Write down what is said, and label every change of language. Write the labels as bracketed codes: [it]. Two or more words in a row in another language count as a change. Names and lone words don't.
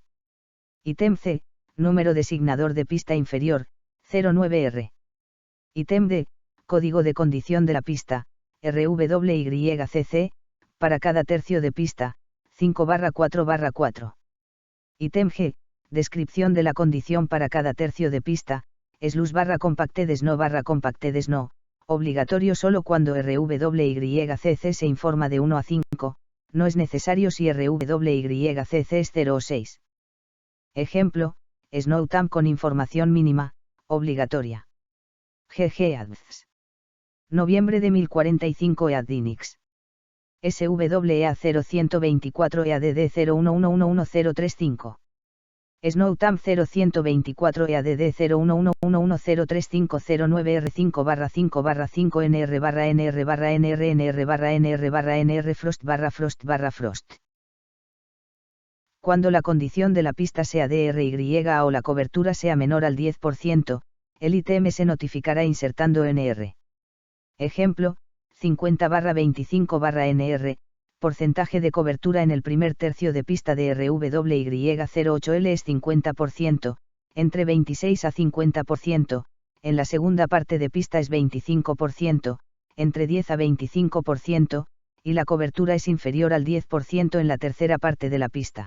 [es] Ítem C, número designador de pista inferior, 09R. Ítem D, código de condición de la pista, RWYCC, para cada tercio de pista, 5/4/4. Ítem G, descripción de la condición para cada tercio de pista, [en] SLUS/compacted snow/compacted snow, [es] obligatorio solo cuando RWYCC se informa de 1 a 5, no es necesario si RWYCC es 0 o 6. Ejemplo, SNOWTAM con información mínima, obligatoria. GG Ads. Noviembre de 1045 EADDINIX. SWEA 0124 EADD 01111035. SNOWTAM 0124 EADD 0111103509R5/5/5 NR/NR/NR/NR Frost/Frost/Frost. Cuando la condición de la pista sea DRY o la cobertura sea menor al 10%, el ítem se notificará insertando NR. Ejemplo, 50/25/NR, porcentaje de cobertura en el primer tercio de pista de RWY08L es 50%, entre 26 a 50%, en la segunda parte de pista es 25%, entre 10 a 25%, y la cobertura es inferior al 10% en la tercera parte de la pista.